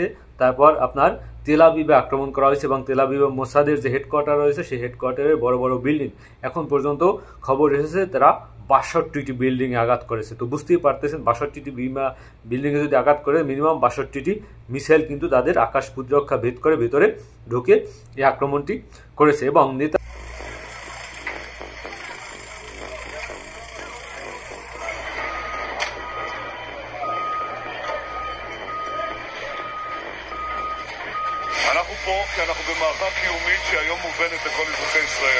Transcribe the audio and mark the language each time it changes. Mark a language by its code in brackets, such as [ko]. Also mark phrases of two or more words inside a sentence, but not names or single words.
[bn] তারপর আপনার তেল আবিবে আক্রমণ করা হয়েছে, এবং তেল আবিবে মোসাদের যে হেডকোয়ার্টার রয়েছে, সেই হেডকোয়ার্টারের বড় বড় বিল্ডিং, এখন পর্যন্ত খবর এসেছে তারা 62টি বিল্ডিংয়ে আঘাত করেছে। তো বুঝতেই পারতেছেন, 62টি বিল্ডিংয়ে যদি আঘাত করে, মিনিমাম 62টি মিসাইল কিন্তু তাদের আকাশ প্রতিরক্ষা ভেদ করে ভেতরে ঢুকে এই আক্রমণটি করেছে। এবং নেতা [he] אנחנו פה כי אנחנו במערכה קיומית שהיום מובנת לכל אזרחי ישראל.